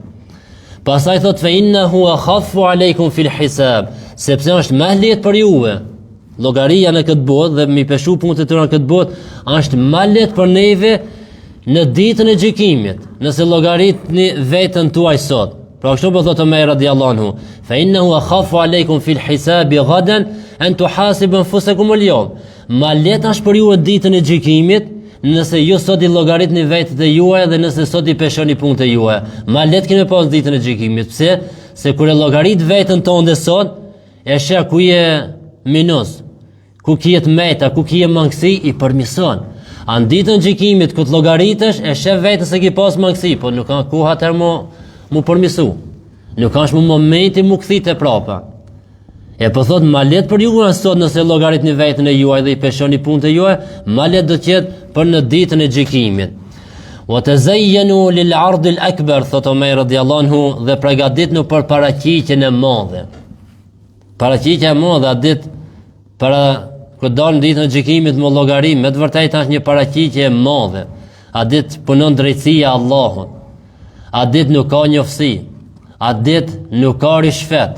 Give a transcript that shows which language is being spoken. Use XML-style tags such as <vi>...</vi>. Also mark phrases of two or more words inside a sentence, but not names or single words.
<sq>Pastaj thot</sq> <ar>fe innahu akhaffu aleikum fil hisab,</ar> <sq>sepse është më lehtë për juve. Llogaria në këtë botë dhe mi peshu punët e tëra në këtë botë është më lehtë për neve në ditën e gjykimit, nëse llogaritni veten tuaj sot. Pra kështu po thotë</sq> <ar>Omer رضي الله عنه فإنه أخف عليكم في الحساب غدا أن تحاسبوا أنفسكم اليوم.</ar> <sq>Më lehtë është për juve ditën e gjykimit, nëse ju sot i llogaritni vetët e juaja dhe nëse sot i peshoni punët e juaja. Më lehtë keni pas ditën e gjykimit. Pse? Se kur e llogarit veten tonë sot, e sheh ku je minus, ku kiet meta, ku kie mangësi i përmison. An ditën gjykimit ku të llogaritesh, e sheh vetë se ki pas mangësi, po nuk ka ku atëherë mu përmisu. Nuk ka më momenti mu kthit e prapa. E po thot ma let për ju sot nëse llogaritni veten e juaj dhe i peshoni punët e juaj, ma let do të jetë për në ditën e gjykimit.</sq> <ar>وتزينوا للعرض الأكبر,</ar> <sq>thot Omer</sq> <ar>radiallahu anhu,</ar> <sq>dhe përgatitnu për paraqitjen e madhe. Paraqitja e madhe a ditë para kur dalë ditën e gjykimit më llogarim, me të vërtetë është një paraqitje e madhe. A ditë punon drejtësia e Allahut. A ditë nuk ka njofsi. A ditë nuk ka rishfet.</sq>